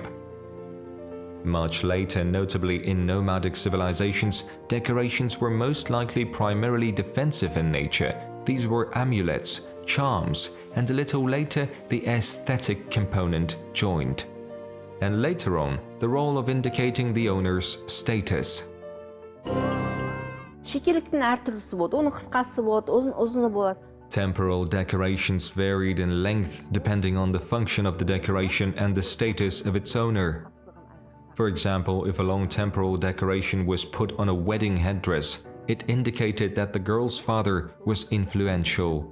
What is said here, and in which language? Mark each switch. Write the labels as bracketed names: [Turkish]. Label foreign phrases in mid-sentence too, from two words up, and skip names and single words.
[English] Much later, notably in nomadic civilizations, decorations were most likely primarily defensive in nature. These were amulets, charms, and a little later the aesthetic component joined. And later on, the role of indicating the owner's status. [Kazakh] Шекеліктің әртүрлісі болады, оның қысқасы болады, ұзыны болады. [English] Temporal decorations varied in length depending on the function of the decoration and the status of its owner. For example, if a long temporal decoration was put on a wedding headdress, it indicated that the girl's father was influential.